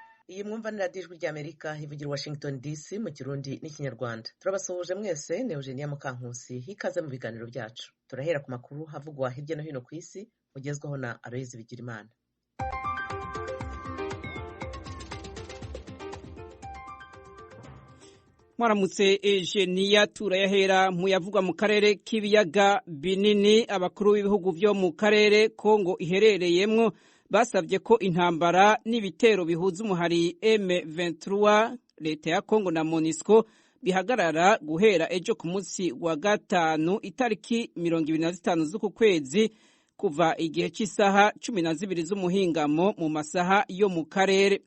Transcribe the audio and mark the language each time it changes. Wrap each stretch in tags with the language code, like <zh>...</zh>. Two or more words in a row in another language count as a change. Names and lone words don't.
<rw>Iyi mwumva ni radiyo ijwi ry'Amerika ivugira i Washington DC mu Kirundi n'Ikinyarwanda. Turabasuhuje mwese, ni Eugenia Mukankusi. Ikaze mu biganiro byacu. Turahera ku makuru havugwa hirya no hino ku isi, mugezwaho na Aloyizi Bigirimana.</rw> <rn>Mwaramutse Eugenia, turayahera mu yavugwa mu karere k'ibiyaga binini. Abakuru b'ibihugu byo mu karere Kongo iherereyemwo basabye ko intambara n'ibitero bihuza umuhari M23 leta ya Kongo na MONUSCO bihagarara guhera ejo ku munsi wa gatanu itariki 25 z'uku kwezi kuva igihe cy'isaha 12 z'umuhingamo mu masaha yo mu karere.</rn>